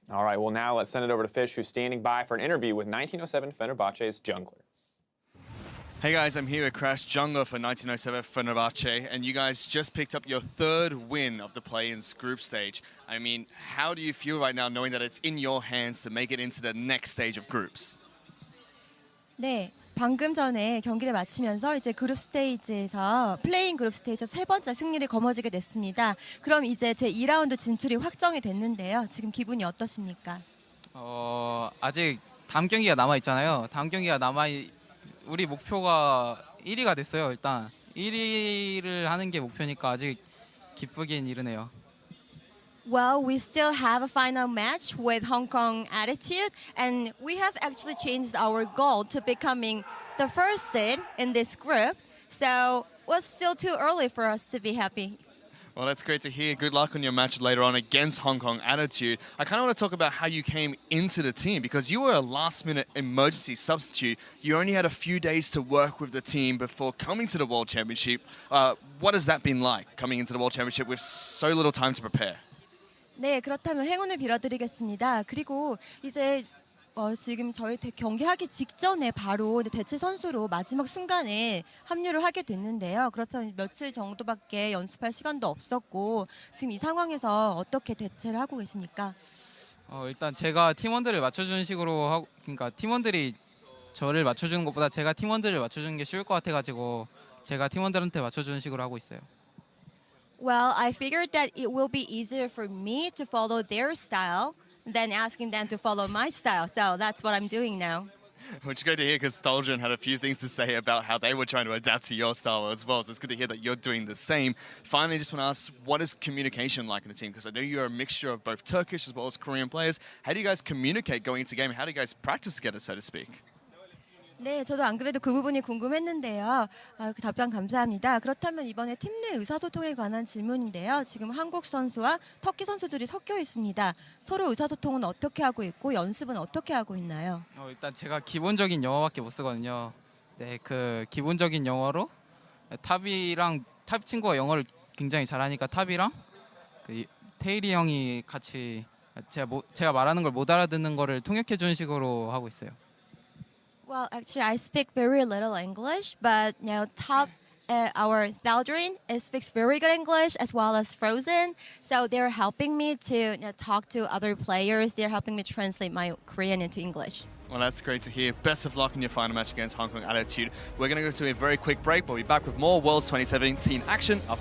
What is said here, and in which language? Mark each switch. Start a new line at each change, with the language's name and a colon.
English: All right, well now let's send it over to Fish, who's standing by for an interview with 1907 Fenerbahçe's jungler. Hey guys, I'm here with Crash, jungler for 1907 Fenerbahçe, and you guys just picked up your third win of the play-ins group stage. I mean, how do you feel right now knowing that it's in your hands to make it into the next stage of groups?
Korean: 네, 방금 전에 경기를 마치면서 이제 그룹 스테이지에서 플레이인 그룹 스테이지에서 세 번째 승리를 거머쥐게 됐습니다. 그럼 이제 제 2라운드 진출이 확정이 됐는데요. 지금 기분이 어떠십니까? 아직 다음 경기가 남아 있잖아요. 다음 경기가 우리 목표가 1위가 됐어요. 일단 1위를 하는 게 목표니까 아직 기쁘긴 이르네요.
English: Well, we still have a final match with Hong Kong Attitude, and we have actually changed our goal to becoming the first seed in this group. So it's still too early for us to be happy. Well, that's great to hear. Good luck on your match later on against Hong Kong Attitude. I kind of want to talk about how you came into the team because you were a last-minute emergency substitute. You only had a few days to work with the team before coming to the World Championship. What has that been like, coming into the World Championship with so little time to prepare?
Korean: 네, 그렇다면 행운을 빌어드리겠습니다. 그리고 이제 지금 저희 경기하기 직전에 바로 대체 선수로 마지막 순간에 합류를 하게 됐는데요. 그렇다면 며칠 정도밖에 연습할 시간도 없었고 지금 이 상황에서 어떻게 대체를 하고 계십니까? 일단 제가 팀원들을 맞춰주는 식으로 하고, 그러니까 팀원들이 저를 맞춰주는 것보다 제가 팀원들을 맞춰주는 게 쉬울 것 같아가지고 제가 팀원들한테 맞춰주는 식으로 하고 있어요.
English: Well, I figured that it will be easier for me to follow their style than asking them to follow my style. So that's what I'm doing now. Which is good to hear because Stoljin had a few things to say about how they were trying to adapt to your style as well. So it's good to hear that you're doing the same. Finally, just want to ask, what is communication like in the team? Because I know you're a mixture of both Turkish as well as Korean players. How do you guys communicate going into game? How do you guys practice together, so to speak?
Korean: 네, 저도 안 그래도 그 부분이 궁금했는데요. 그 답변 감사합니다. 그렇다면 이번에 팀 내 의사소통에 관한 질문인데요. 지금 한국 선수와 터키 선수들이 섞여 있습니다. 서로 의사소통은 어떻게 하고 있고 연습은 어떻게 하고 있나요? 일단 제가 기본적인 영어밖에 못 쓰거든요. 네, 그 기본적인 영어로 탑 친구가 영어를 굉장히 잘하니까 탑이랑 그 테일이 형이 같이 제가 말하는 걸 못 알아듣는 거를 통역해 주는 식으로 하고 있어요.
English: Well, actually, I speak very little English, but our Thaldrin speaks very good English as well as Frozen. So they're helping me to talk to other players. They're helping me translate my Korean into English. Well, that's great to hear. Best of luck in your final match against Hong Kong Attitude. We're going to go to a very quick break. We'll be back with more Worlds 2017 action up